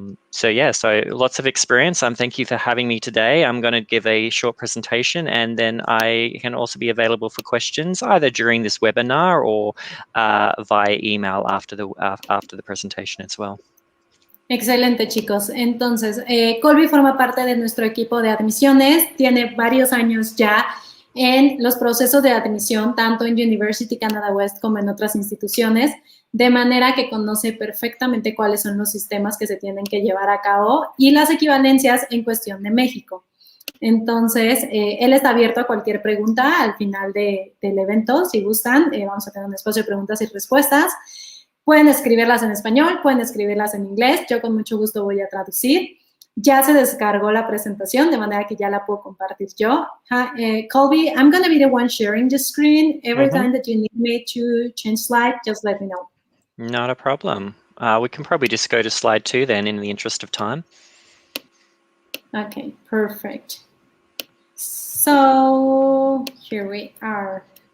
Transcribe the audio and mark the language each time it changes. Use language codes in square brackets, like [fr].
[en] So lots of experience. Thank you for having me today. I'm going to give a short presentation, and then I can also be available for questions either during this webinar or via email after the presentation as well. [es] Excelente, chicos. Entonces, Colby forma parte de nuestro equipo de admisiones, tiene varios años ya en los procesos de admisión, tanto en University Canada West como en otras instituciones, de manera que conoce perfectamente cuáles son los sistemas que se tienen que llevar a cabo y las equivalencias en cuestión de México. Entonces, él está abierto a cualquier pregunta al final del evento, si gustan. Vamos a tener un espacio de preguntas y respuestas. Pueden escribirlas en español, pueden escribirlas en inglés. Yo con mucho gusto voy a traducir. Ya se descargó la presentación, de manera que ya la puedo compartir yo. [en] Colby, I'm going to be the one sharing the screen. Every time that you need me to change slide, just let me know. Not a problem. We can probably just go to slide 2 then in the interest of time. Okay, perfect. So here we are.